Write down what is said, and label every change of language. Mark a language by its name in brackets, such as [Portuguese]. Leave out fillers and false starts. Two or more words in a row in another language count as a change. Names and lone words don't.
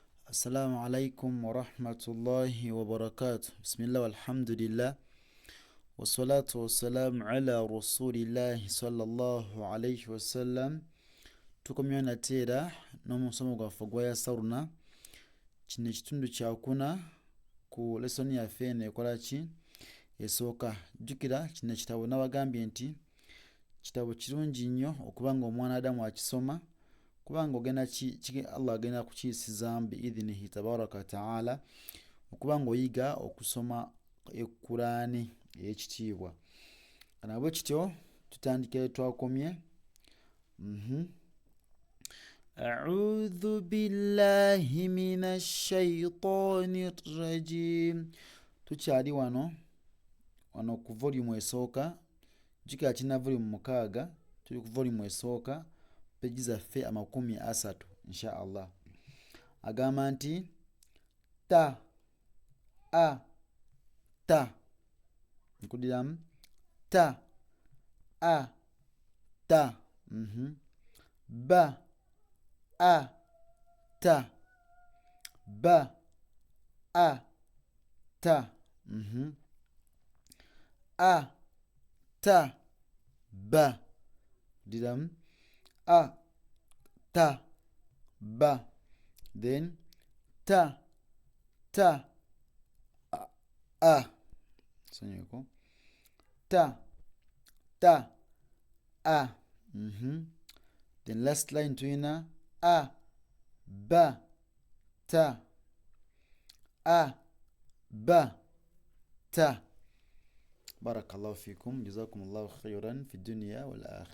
[Arabic] السلام عليكم ورحمة الله وبركاته. بسم الله والحمد لله والصلاة والسلام على رسول الله صلى الله عليه وسلم. [Ganda] tukomyewo nate era n'omusomo gwaffe gwayasaruna. Kino ekitundu kyakuna ku lesoni yaffe eno ekola ki esooka. Jjukira kino ekitabo nabagambye nti kitabo kirungi nnyo okuba nga omwana adamu akisoma, kubanga ogenda Allah agenda kukiyisizaamu [Arabic] بإذنه تبارك وتعالى [Ganda] okuba nga oyiga okusoma Ekuraani ey'ekitiibwa. Nabwe kityo tutandikire twakomye. [Arabic] أعوذ بالله من الشيطان الرجيم. [Ganda] Tukyali wano ku volume esooka. Jjukira kirina volume 6, tuli ku volume esooka, peji zaffe 30 [Arabic] إن شاء الله. [Ganda] Agamba nti ta a ta, nkudiramu ta a ta, ba a ta, ba a ta, a ta ba, nkudiramu a ta ba, then ta a sanyeko ta a, [English] then last line [Ganda] tuyina a ba ta, a ba ta. [Arabic] بارك الله فيكم، جزاكم الله خيرا في الدنيا والآخرة.